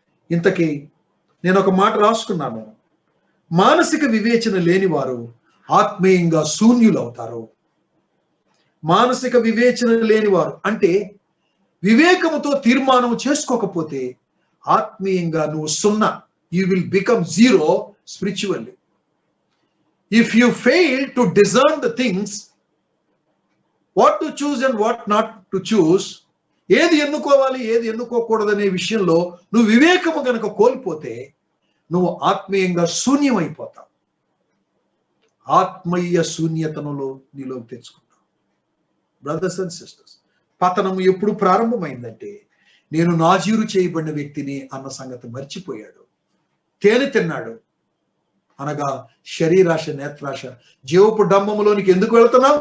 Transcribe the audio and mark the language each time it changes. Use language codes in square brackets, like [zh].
[te] ఇంతకీ నేను ఒక మాట రాసుకున్నాను, మానసిక వివేచన లేని వారు ఆత్మీయంగా శూన్యులవుతారు. మానసిక వివేచన లేనివారు అంటే వివేకముతో తీర్మానం చేసుకోకపోతే ఆత్మీయంగా నువ్వు సున్నా. [en] You will become zero spiritually. If you fail to discern the things, what to choose and what not to choose, [te] ఏది ఎన్నుకోవాలి ఏది ఎన్నుకోకూడదనే విషయంలో నువ్వు వివేకము గనక కోల్పోతే నువ్వు ఆత్మీయంగా శూన్యమైపోతావు. ఆత్మీయ శూన్యతనులో నీలోకి తెచ్చుకుంటావు. [en] brothers and sisters, [te] పతనము ఎప్పుడు ప్రారంభమైందంటే నేను నాజీరు చేయబడిన వ్యక్తిని అన్న సంగతి మర్చిపోయాడు. తేనె తిన్నాడు అనగా శరీరాశ, నేత్రాశ, జీవపు డంబములోనికి ఎందుకు వెళ్తున్నావు?